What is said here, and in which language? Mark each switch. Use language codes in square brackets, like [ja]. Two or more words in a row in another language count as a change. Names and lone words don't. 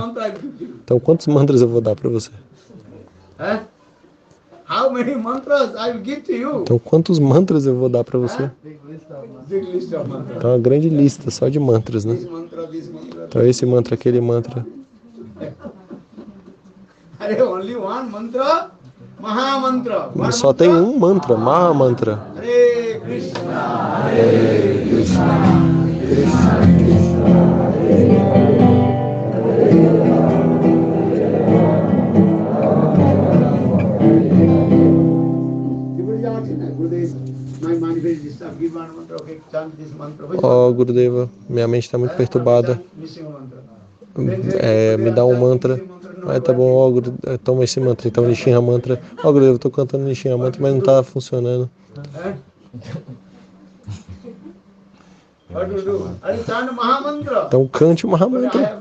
[pt] Então quantos mantras eu vou dar para você? Então quantos mantras eu vou dar para você? Então uma grande lista só de mantras, né? Então esse mantra, aquele mantra. Só tem um mantra, Maha Mantra. [sa] Hare Krishna, Hare Krishna, Krishna Krishna, Gurudeva, [pt] minha mente está muito perturbada. Me dá um mantra. Tá bom, toma esse mantra. Então, Nishinha Mantra. Gurudeva, eu estou cantando Nishinha Mantra, mas não está funcionando. Então, cante o Mahamantra.